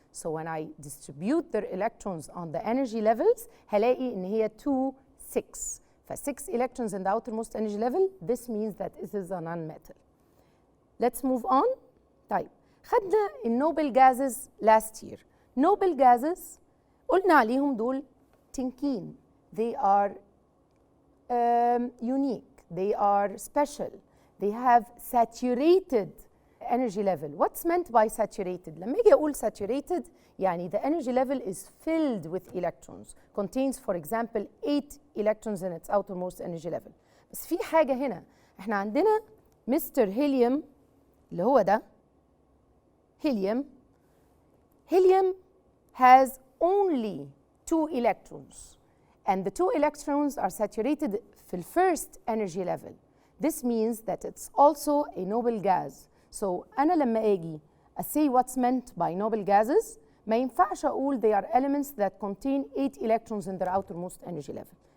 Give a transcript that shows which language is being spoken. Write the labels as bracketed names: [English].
[English] So when I distribute their electrons on the energy levels, [Arabic] هلاقي إن هي 2, 6. [English] ف 6 electrons in the outermost energy level, this means that it is a non-metal. Let's move on. [Arabic] طيب, خدنا النوبل [English] gases last year. [Arabic] Noble gases, قلنا عليهم دول تنكين. [English] They are unique. They are special. They have saturated energy level. What's meant by saturated? [Arabic] لما اجي اقول [English] saturated يعني the energy level is filled with electrons, contains for example 8 electrons in its outermost energy level. [Arabic] بس في حاجة هنا، احنا عندنا مستر هيليوم اللي هو ده helium. [English] Helium has only 2 electrons, and the 2 electrons are saturated في the first energy level. This means that it's also a noble gas. So [Arabic] أنا لما أجي [English] say what's meant by noble gases [Arabic] ما ينفعش أقول [English] they are elements that contain 8 electrons in their outermost energy level.